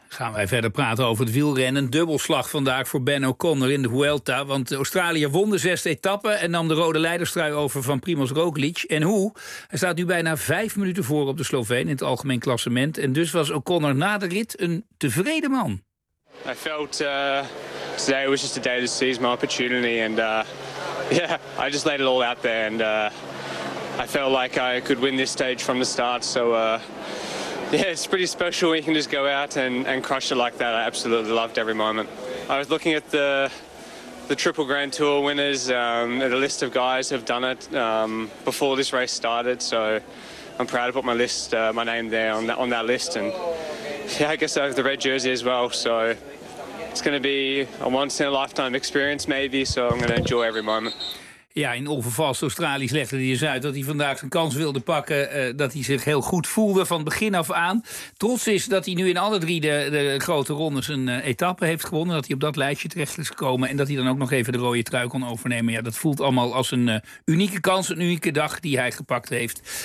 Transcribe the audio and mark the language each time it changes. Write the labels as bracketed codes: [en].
[nl] Gaan wij verder praten over het wielrennen. Dubbelslag vandaag voor Ben O'Connor in de Vuelta. Want Australië won de 6e etappe en nam de rode leiderstrui over van Primoz Roglic. En hoe? Hij staat nu bijna 5 minuten voor op de Sloveen in het algemeen klassement. En dus was O'Connor na de rit een tevreden man. [en] I felt today was just a day to seize my opportunity. And I just laid it all out there. And I felt like I could win this stage from the start. So yeah, it's pretty special when you can just go out and crush it like that. I absolutely loved every moment. I was looking at the triple Grand Tour winners, at a list of guys who have done it before this race started. So I'm proud to put my name there on that list. And yeah, I guess I have the red jersey as well. So it's going to be a once in a lifetime experience maybe. So I'm going to enjoy every moment. [nl] Ja, in onvervalst Australisch legde hij eens uit dat hij vandaag zijn kans wilde pakken. Dat hij zich heel goed voelde van begin af aan. Trots is dat hij nu in alle drie de grote rondes een etappe heeft gewonnen. Dat hij op dat lijstje terecht is gekomen. En dat hij dan ook nog even de rode trui kon overnemen. Ja, dat voelt allemaal als een unieke kans, een unieke dag die hij gepakt heeft.